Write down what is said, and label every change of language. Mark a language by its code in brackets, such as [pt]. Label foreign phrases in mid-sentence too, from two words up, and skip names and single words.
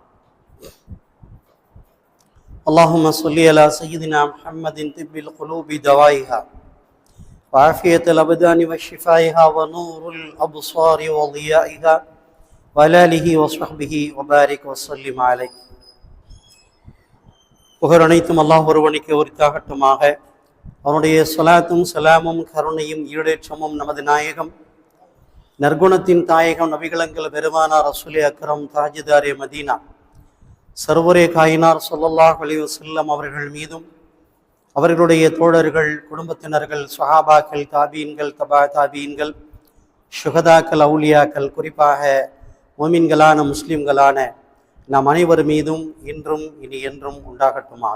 [ar] اللهم صل على سيدنا محمد طب القلوب دوائها وعافية الأبدان وشفائها ونور الأبصار وضيائها وعلى آله وصحبه وبارك وسلم عليه. [ta] புகழ் அனைத்தும் அல்லாஹ் ஒருவனுக்கு உரித்தாகட்டுமாக. அவனுடைய ஸலாத்தும் சலாமும் கருணையும் ஈடேற்றமும் நமது நாயகம் நற்குணத்தின் தாயகம் நபிகளங்கள் பெருமானார் [ur] رسول اکرم تاجدار مدینہ سرور کائنات [ar] صلى الله عليه وسلم [ta] அவர்கள் மீதும் அவர்களுடைய தோழர்கள், குடும்பத்தினர்கள், ஸஹாபாக்கள், தாபீன்கள், தபா தாபீன்கள், ஷுஹதாக்கள், அவுலியாக்கள், குறிப்பாக மோமின்களான முஸ்லிம்களான நாம் அனைவர் மீதும் இன்றும் இனி என்றும் உண்டாகட்டுமாக.